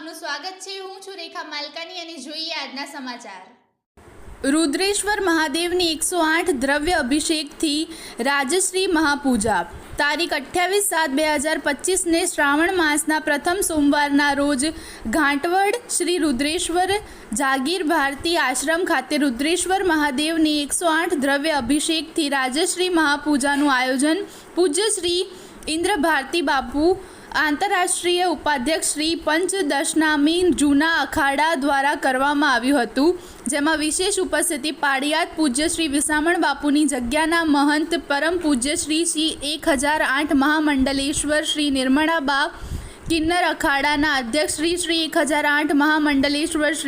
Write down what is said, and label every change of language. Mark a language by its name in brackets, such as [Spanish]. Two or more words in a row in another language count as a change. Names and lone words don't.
[Gujarati] સ્વાગત છે। હું છું રેખા માલકાની અને જોઈએ આજના સમાચાર। રુદ્રેશ્વર મહાદેવની 108 દ્રવ્ય અભિષેક થી રાજશ્રી મહાપૂજા। તારીખ 28/7/2025 ને શ્રાવણ માસના પ્રથમ સોમવારના રોજ ઘાટવડ શ્રી રુદ્રેશ્વર જાગીર ભારતી આશ્રમ ખાતે રુદ્રેશ્વર મહાદેવની 108 દ્રવ્ય અભિષેક થી રાજશ્રી મહાપૂજાનું આયોજન પૂજ્ય શ્રી ઇન્દ્ર ભારતી બાપુ આંતરરાષ્ટ્રીય ઉપાધ્યક્ષ શ્રી પંચદશનામી જૂના અખાડા દ્વારા કરવામાં આવ્યું હતું, જેમાં વિશેષ ઉપસ્થિતિ પાડિયાદ પૂજ્ય શ્રી વિસામણ બાપુની જગ્યાના મહંત પરમ પૂજ્ય શ્રી 1008 મહામંડલેશ્વર શ્રી નિર્મળાબા કિન્નર અખાડાના અધ્યક્ષ શ્રી 1008 મહામંડલેશ્વર શ્રી